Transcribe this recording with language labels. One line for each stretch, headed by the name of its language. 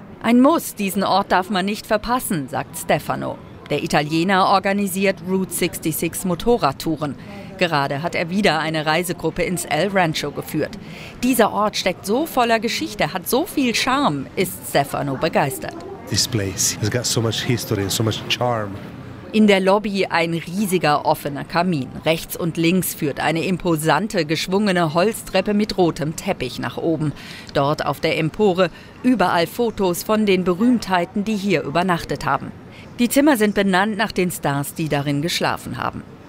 German: Ein Muss, diesen Ort darf man nicht verpassen, sagt Stefano. Der Italiener organisiert Route 66 Motorradtouren. Gerade hat er wieder eine Reisegruppe ins El Rancho geführt. Dieser Ort steckt so voller Geschichte, hat so viel Charme, ist Stefano begeistert.
English: This place has got so much history and so much charm.
German: In der Lobby ein riesiger offener Kamin. Rechts und links führt eine imposante, geschwungene Holztreppe mit rotem Teppich nach oben. Dort auf der Empore überall Fotos von den Berühmtheiten, die hier übernachtet haben. Die Zimmer sind benannt nach den Stars, die darin geschlafen haben.